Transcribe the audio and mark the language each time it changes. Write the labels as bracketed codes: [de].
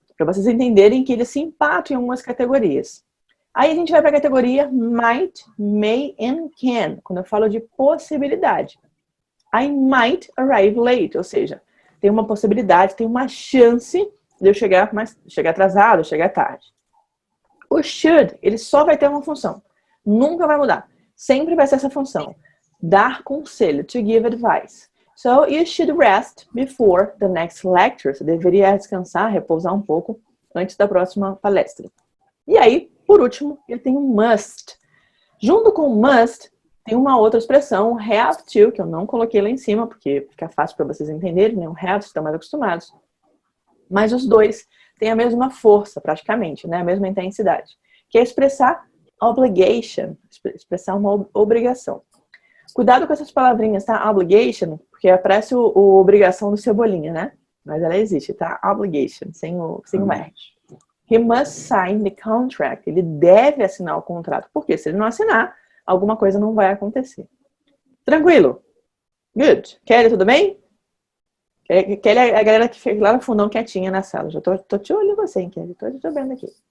[pt] Para vocês entenderem que eles se empatam em algumas categorias. Aí a gente vai para a categoria might, may and can, quando eu falo de possibilidade. [en] I might arrive late, [pt] ou seja, tem uma possibilidade, tem uma chance de eu chegar atrasado, chegar tarde. O should, ele só vai ter uma função. Nunca vai mudar. Sempre vai ser essa função. Dar conselho, [en] to give advice. So, you should rest before the next lecture. [pt] Você deveria descansar, repousar um pouco antes da próxima palestra. E aí, por último, ele tem o must. Junto com o must, tem uma outra expressão, have to, que eu não coloquei lá em cima, porque fica fácil para vocês entenderem, né? O have, estão mais acostumados. Mas os dois têm a mesma força, praticamente, né? A mesma intensidade. Que é expressar obligation, expressar uma obrigação. Cuidado com essas palavrinhas, tá? Obligation, porque aparece o obrigação do Cebolinha, né? Mas ela existe, tá? Obligation, sem o R. [en] He must sign the contract. [pt] Ele deve assinar o contrato. Porque se ele não assinar, alguma coisa não vai acontecer. Tranquilo? Good. Kelly, tudo bem? Kelly é a galera que fez lá no fundão quietinha na sala. Já tô te olhando você, hein, Kelly? Tô te vendo aqui.